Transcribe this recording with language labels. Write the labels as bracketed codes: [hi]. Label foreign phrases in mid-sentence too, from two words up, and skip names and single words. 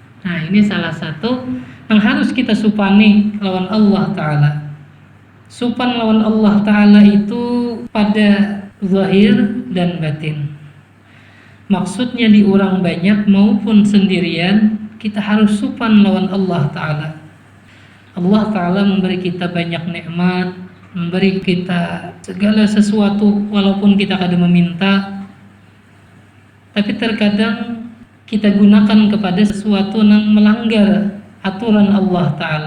[bjn] Nah, ini salah satu yang harus kita supani lawan Allah Ta'ala. Supan lawan Allah Ta'ala itu pada zahir dan batin. [id] Maksudnya di orang banyak maupun sendirian, kita harus [bjn] supan lawan [id] Allah Ta'ala. Allah Ta'ala memberi kita banyak nikmat, memberi kita segala sesuatu walaupun kita kadang meminta, tapi terkadang kita gunakan kepada sesuatu yang melanggar aturan Allah Ta'ala.